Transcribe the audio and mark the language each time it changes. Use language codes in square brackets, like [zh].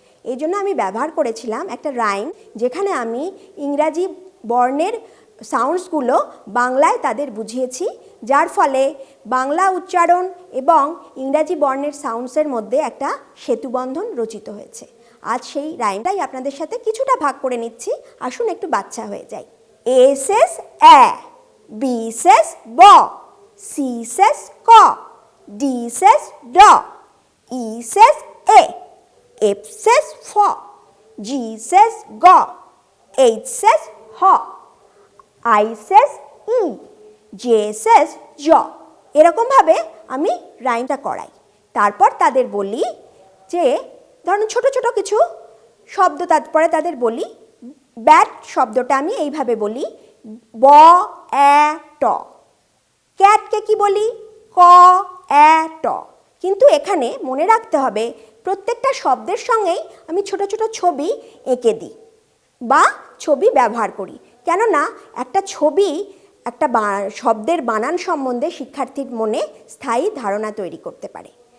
[bn] এই জন্য আমি ব্যবহার করেছিলাম একটা রাইম, যেখানে আমি ইংরাজি বর্ণের সাউন্ডসগুলো বাংলায় তাদের বুঝিয়েছি, যার ফলে বাংলা উচ্চারণ এবং ইংরাজি বর্ণের সাউন্ডসের মধ্যে একটা সেতুবন্ধন রচিত হয়েছে। আজ সেই রাইমটাই আপনাদের সাথে কিছুটা ভাগ করে নিচ্ছি। আসুন একটু বাচ্চা হয়ে যাই। [en] A says A, B says B, C says K, D says D, E says A, F says F, G says G, H says H, I says E, J says J। [bn] এরকমভাবে আমি রাইমটা করাই। তারপর তাদের বলি যে ধরুন ছোট ছোট কিছু শব্দ তারপরে তাদের বলি। ব্যাট শব্দটা আমি এইভাবে বলি, ব এ ট। ক্যাটকে কি বলি, ক এ ট। কিন্তু এখানে মনে রাখতে হবে প্রত্যেকটা শব্দের সঙ্গেই আমি ছোট ছোট ছবি এঁকে দিই বা ছবি ব্যবহার করি, কেননা একটা ছবি একটা শব্দের বানান সম্বন্ধে শিক্ষার্থীর মনে স্থায়ী ধারণা তৈরি করতে পারে।